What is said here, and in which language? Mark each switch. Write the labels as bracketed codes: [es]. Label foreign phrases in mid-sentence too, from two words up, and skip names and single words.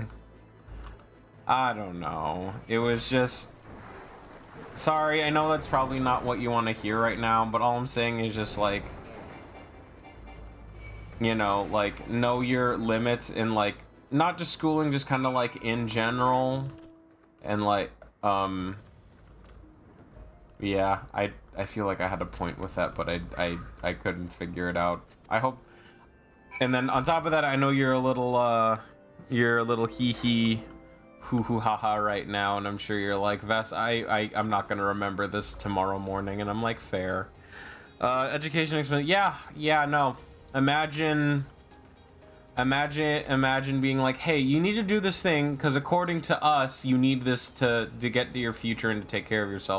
[en] I don't know, it was just, sorry, I know that's probably not what you want to hear right now, but all I'm saying is just like, you know, like, know your limits in like not just schooling, just kind of like in general. And like, yeah, I feel like I had a point with that, but I couldn't figure it out. I hope. And then on top of that, I know you're a little hee hee hoo hoo ha ha right now, and I'm sure you're like, Vess, I'm not gonna remember this tomorrow morning. And I'm like, fair. Education expense. Yeah, no. Imagine being like, hey, you need to do this thing because according to us, you need this to get to your future and to take care of yourself.